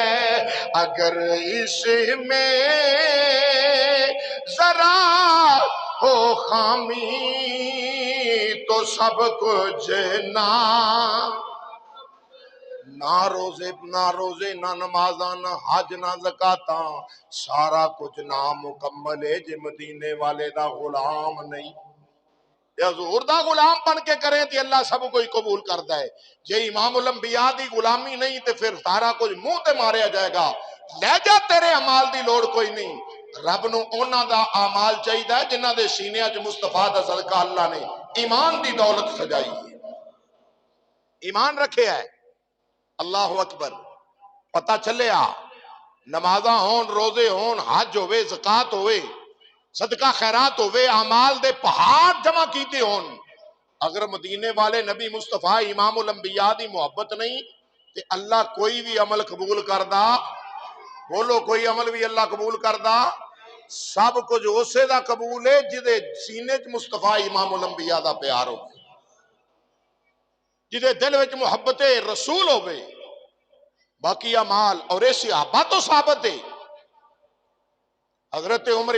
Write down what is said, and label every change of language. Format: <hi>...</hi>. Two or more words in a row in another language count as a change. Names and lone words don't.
<ur>اگر اس میں ذرا ہو خامی</ur> <pa>تو سب کچھ نہ روزے نہ نمازاں نہ حج نہ زکاتاں سارا کچھ نامکمل ہے جے مدینے والے دا غلام نہیں. حضور دا غلام بن کے کریں تے اللہ سب کوئی قبول کرتا ہے. جے امام الانبیاء دی غلامی نہیں تے پھر سارا کچھ منہ تے ماریا جائے گا. لے جا تیرے اعمال دی لوڑ کوئی نہیں. رب نو انہاں دا اعمال چاہیدا جنہاں دے سینیاں چ مصطفیٰ دا صدقہ اللہ نے ایمان دی دولت سجائی ہے. ایمان رکھے ہے.</pa> <ar>اللہ اکبر.</ar> <pa>پتہ چلیا نمازاں ہون روزے ہون حج ہوئے زکات ہوئے صدقہ خیرات ہوئے اعمال دے پہاڑ جمع کیتے ہون اگر مدینے والے نبی مصطفیٰ امام الانبیاء دی محبت نہیں تے اللہ کوئی بھی عمل قبول کردا. بولو کوئی عمل بھی اللہ قبول کردا. سب کچھ اسے دا قبول ہے جدے سینے چ مصطفیٰ امام الانبیاء دا پیار ہو جدے دل وچ محبت رسول ہوئے. باقی اعمال اور ایسے صحابہ تو ثابت ہے. حضرت عمر</pa>